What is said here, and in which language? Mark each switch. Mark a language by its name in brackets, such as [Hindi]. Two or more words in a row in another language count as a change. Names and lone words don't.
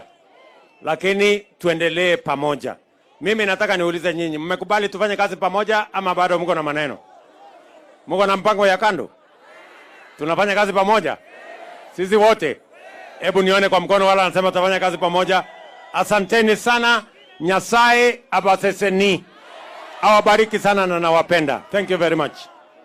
[Swahili] Lakini tuendelee pamoja. Mimi nataka niulize nyinyi, mmekubali tufanye kazi pamoja ama bado mko na maneno? Mko na mpango ya kando? Tunafanya kazi pamoja? Sisi wote? Hebu nione kwa mkono wala anasema tutafanya kazi pamoja. Asanteni sana. [Gusii] Nyasaye abaseseni. [Swahili] Awabariki sana na nawapenda. [English] Thank you very much.